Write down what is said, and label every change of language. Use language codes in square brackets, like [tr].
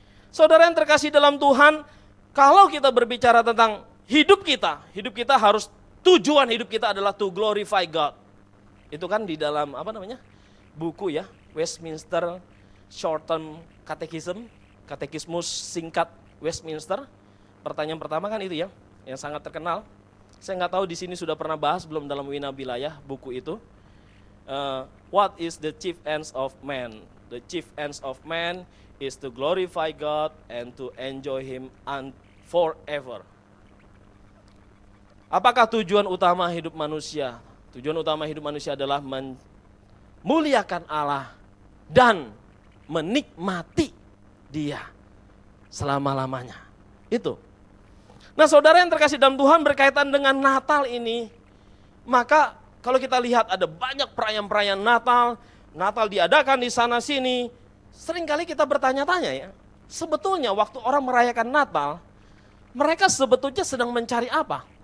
[id] Saudara yang terkasih dalam Tuhan, kalau kita berbicara tentang hidup kita harus, tujuan hidup kita adalah [en] to glorify God. [id] Itu kan di dalam buku ya, Westminster Short Term Catechism, Katekismus singkat Westminster. Pertanyaan pertama kan itu ya, yang sangat terkenal. Saya nggak tahu di sini sudah pernah bahas belum dalam Wina Wilayah buku itu. [en] What is the chief ends of man? The chief ends of man is to glorify God and to enjoy Him and forever. [id] Apakah tujuan utama hidup manusia? Tujuan utama hidup manusia adalah memuliakan Allah dan menikmati Dia selama-lamanya. Itu. Nah, saudara yang terkasih dalam Tuhan, berkaitan dengan Natal ini, maka kalau kita lihat ada banyak perayaan-perayaan Natal, Natal diadakan di sana-sini, seringkali kita bertanya-tanya ya, sebetulnya waktu orang merayakan Natal, mereka sebetulnya sedang mencari apa?